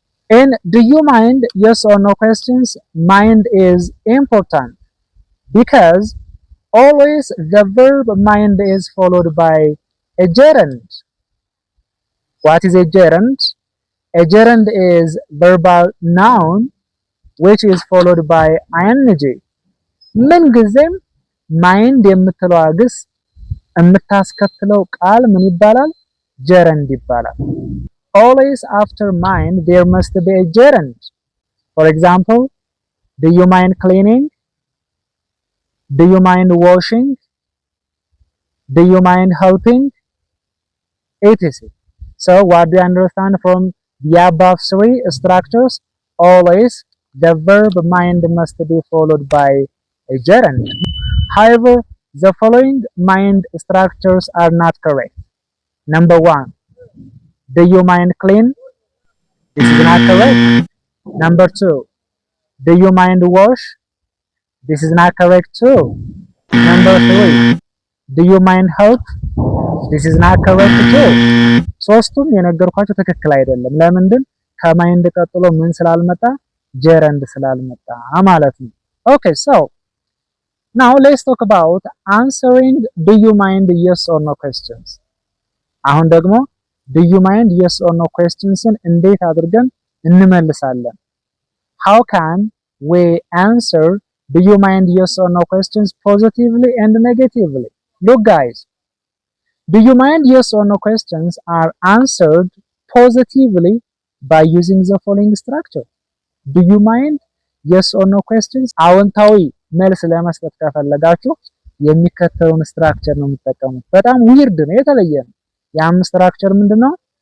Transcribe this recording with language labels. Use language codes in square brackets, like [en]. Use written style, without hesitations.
[en] In do you mind yes or no questions, mind is important because always the verb mind is followed by a gerund. What is a gerund? A gerund is verbal noun which is followed by ing. [am] ምንጊዜም ማይንድ የምትለው ግስ የምታስከትለው ቃል ምን ይባላል? gerund ይባላል። [en] Always after mind there must be a gerund. For example, do you mind cleaning? Do you mind washing? Do you mind helping? etc. So what do you understand from the above three structures? Always the verb mind must be followed by a gerund. However, the following mind structures are not correct. Number 1, do you mind clean? This is not correct. Number 2, do you mind wash? This is not correct too. Number 3, do you mind help? This is not correct too. [am] ሶስቱም የነገርኳችሁ ትክክል አይደለም። ለምንድን? ከማይንድ ቀጥሎ ምን ስላልመጣ? gerund ስላልመጣ ማለት ነው። [en] Okay, so now let's talk about answering do you mind yes or no questions. [am] አሁን ደግሞ do you mind yes or no questionsን እንዴት አድርገን እንመልሳለን? [en] How can we answer do you mind yes or no questions positively and negatively? Look guys, do you mind yes or no questions are answered positively by using the following structure. [am] Do you mind yes or no questions አዎንታዊ መልስ ለመስጠት ከፈለጋችሁ የሚከተለውን ስትራክቸር ነው የምትጠቀሙት። በጣም ዊርድ ነው፣ የተለየ ነው። ያም ስትራክቸር ምንድነው?